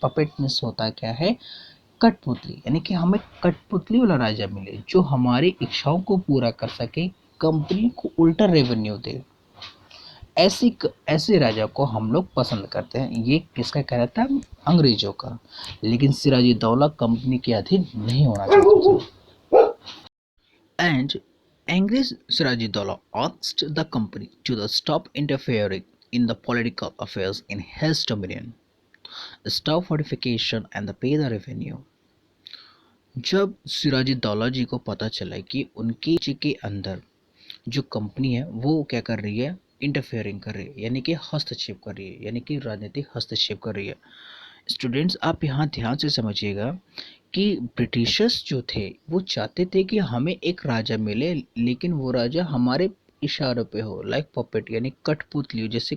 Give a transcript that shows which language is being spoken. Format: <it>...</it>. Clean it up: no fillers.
<hi>Puppet means होता क्या है, कठपुतली, यानी कि हमें कठपुतली वाला राजा मिले जो हमारी इच्छाओं को पूरा कर सके, कंपनी को उल्टा रेवेन्यू दे। ऐसे राजा को हम लोग पसंद करते हैं। ये किसका कहना था, अंग्रेजों का। लेकिन सिराजी दौला कंपनी के अधीन नहीं होना चाहते थे।</hi> <en>And angry Sirajuddaula asked the company to stop interfering in the political affairs in his dominion, stop fortification and pay the revenue।</en> <hi>जब सिराजुद्दौला जी को पता चला कि उनके राज्य के अंदर जो कंपनी है वो क्या कर रही है, इंटरफेयरिंग कर रही है, यानी कि हस्तक्षेप कर रही है, यानी कि राजनीतिक हस्तक्षेप कर रही है। स्टूडेंट्स, आप यहाँ ध्यान से समझिएगा कि ब्रिटिशर्स जो थे वो चाहते थे कि हमें एक राजा मिले, लेकिन वो राजा हमारे इशारों पे हो, लाइक पपेट यानी कठपुतली।</hi>